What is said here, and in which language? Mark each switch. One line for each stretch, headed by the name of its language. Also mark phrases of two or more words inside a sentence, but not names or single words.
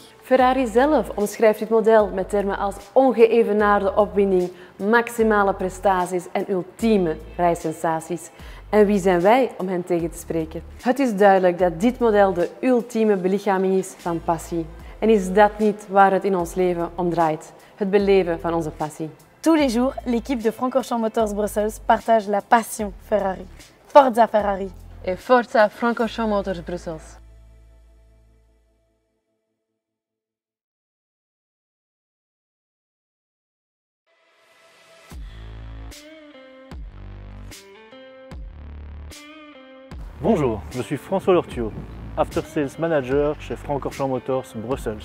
Dutch: Ferrari zelf omschrijft dit model met termen als ongeëvenaarde opwinding, maximale prestaties en ultieme rijsensaties. En wie zijn wij om hen tegen te spreken? Het is duidelijk dat dit model de ultieme belichaming is van passie. En is dat niet waar het in ons leven om draait? Het beleven van onze passie.
French: Tous les jours, l'équipe de Francorchamps Motors Brussels partage la passion Ferrari. Forza Ferrari! Et Forza Francorchamps Motors Brussels! Bonjour, je suis François Lortio,
English: After Sales Manager
French: chez Francorchamps Motors Brussels.